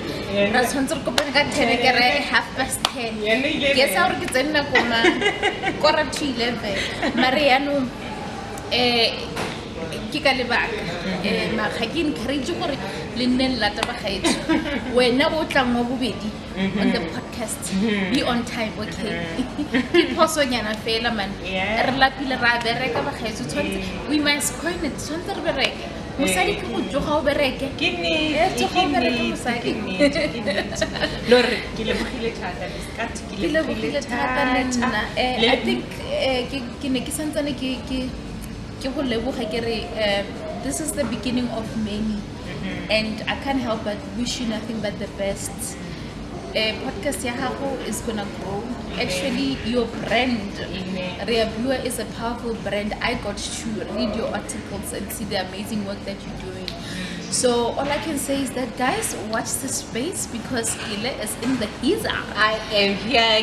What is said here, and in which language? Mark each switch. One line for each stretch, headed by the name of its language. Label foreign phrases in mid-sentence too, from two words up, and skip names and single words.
Tswana: Re tshwanetse re kopana ka 10 ke re 10:30. Ke sa re ke tsena koma 11:45. Mare yanong ke ka lebaka ma ga ke encourage gore le nne lata bagaetse. Wena go tlang mo bobedi
English: on the podcast. Be on time,
Tswana: okay? Ke phosonyana fela man. Re lapile ra bereka bagaetse tshwanetse
English: we must coin it
Tswana: tshwanetse re bereke. Mosadi ke go tsoga o bereke. ke ne lore ke Lebogile thata biskat Ke Lebogile thata le nna.
English: I think
Tswana: ke ne ke santsane ke go leboga ke re
English: this is the beginning of many, and I can't help but wish you nothing but the best. Podcast
Tswana: ya gago
English: is gonna grow. Actually, your brand, Rea Blue, is a powerful brand. I got to read your articles and see the amazing work that you're doing. So all I can say is that, guys, watch the space because Ile is in the Iza. I am here